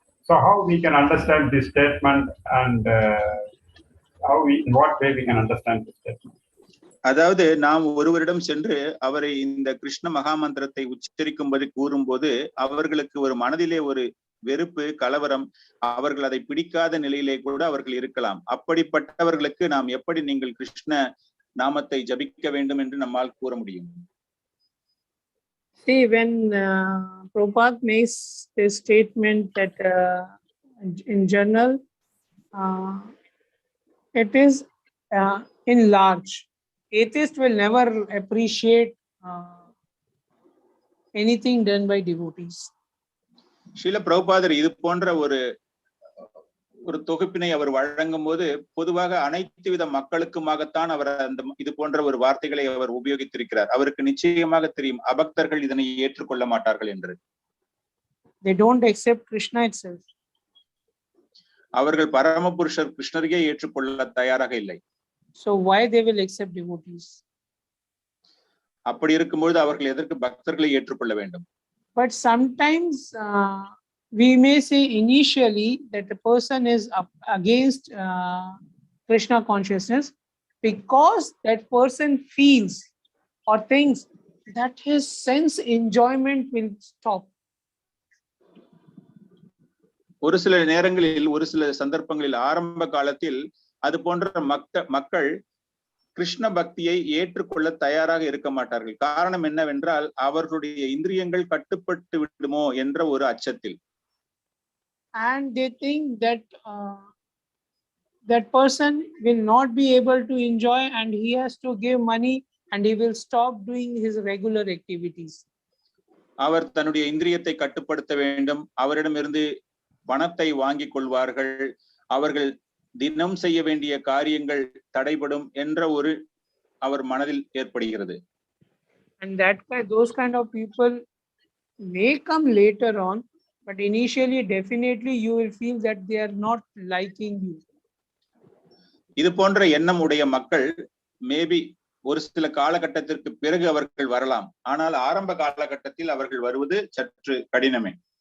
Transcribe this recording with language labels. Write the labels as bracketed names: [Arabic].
[English] So how we can understand this statement and in what way we can understand this statement? [Tamil] அதாவது நாம் ஒருவரிடம் சென்று அவரை இந்த கிருஷ்ண மகாமந்திரத்தை உச்சரிக்கும்படி கூறும்போது அவர்களுக்கு ஒரு மனதிலே ஒரு வெறுப்பு, கலவரம், அவர்கள் அதை பிடிக்காத நிலையிலே கூட அவர்கள் இருக்கலாம். அப்படிப்பட்டவர்களுக்கு நாம் எப்படி நீங்கள் கிருஷ்ண நாமத்தை ஜபிக்க வேண்டும் என்று நம்மால் கூற முடியும்? [English] See, when Prabhupada makes this statement that in general, it is in large. Atheist will never appreciate anything done by devotees. [Tamil] Srila பிரபுபாதர் இது போன்ற ஒரு தொகுப்பினை அவர் வழங்கும் போது பொதுவாக அனைத்து வித மக்களுக்குமாகத்தான் அவர் அந்த இது போன்ற ஒரு வார்த்தைகளை அவர் உபயோகித்திருக்கிறார். அவருக்கு நிச்சயமாக தெரியும் அபக்தர்கள் இதனை ஏற்றுக்கொள்ள மாட்டார்கள் என்று. [English] They don't accept Krishna itself. [Tamil] அவர்கள் பரமபுருஷர் கிருஷ்ணரையே ஏற்றுக்கொள்ள தயாராக இல்லை. [English] So why they will accept devotees? [Tamil] அப்படி இருக்கும்போது அவர்கள் எதற்கு பக்தர்களை ஏற்றுக்கொள்ள வேண்டும்? [English] But sometimes we may say initially that the person is against Krishna consciousness because that person feels or thinks that his sense enjoyment will stop. [Tamil] ஒரு சில நேரங்களில் ஒரு சில சந்தர்ப்பங்களில் ஆரம்ப காலத்தில் அது போன்ற மக்கள் கிருஷ்ண பக்தியை ஏற்றுக்கொள்ள தயாராக இருக்க மாட்டார்கள். காரணம் என்னவென்றால் அவர்களுடைய இந்திரியங்கள் கட்டுப்பட்டு விடுமோ என்ற ஒரு அச்சத்தில். [English] And they think that that person will not be able to enjoy and he has to give money and he will stop doing his regular activities. [Tamil] அவர் தன்னுடைய இந்திரியத்தை கட்டுப்படுத்த வேண்டும், அவரிடமிருந்து பணத்தை வாங்கிக் கொள்வார்கள், அவர்கள் தினம் செய்ய வேண்டிய காரியங்கள் தடைபடும் என்ற ஒரு அவர் மனதில் ஏற்படுகிறது. [English] And those kind of people may come later on, but initially definitely you will feel that they are not liking you. [Tamil] இது போன்ற எண்ணம் உடைய மக்கள் மேபி ஒரு சில காலகட்டத்திற்கு பிறகு அவர்கள் வரலாம், ஆனால் ஆரம்ப காலகட்டத்தில் அவர்கள் வருவது சற்று கடினமே.